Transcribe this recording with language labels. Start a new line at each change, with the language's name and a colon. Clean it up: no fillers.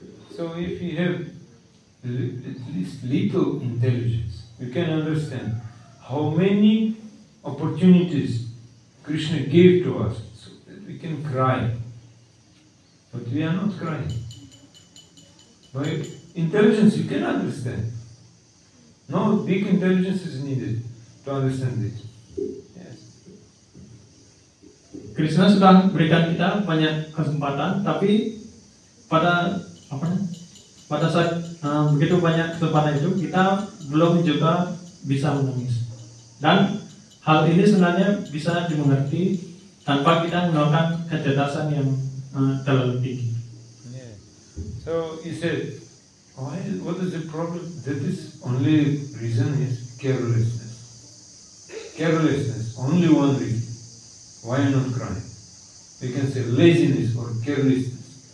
English: So if you have at least little intelligence, you can understand how many opportunities Krishna gave to us so that we can cry. But we are not crying. By intelligence you can understand. No big intelligence is needed to understand this. Yes.
Indonesian: Krishna sudah berikan kita banyak kesempatan, tapi pada saat begitu banyak kesempatan itu kita belum juga bisa menangis. Dan hal ini sebenarnya bisa dimengerti tanpa kita menggunakan kecerdasan yang terlalu tinggi.
English: Yeah. So he said, what is the problem? That is only reason is carelessness. Carelessness, only one reason. Why are you not crying? We can say laziness or carelessness.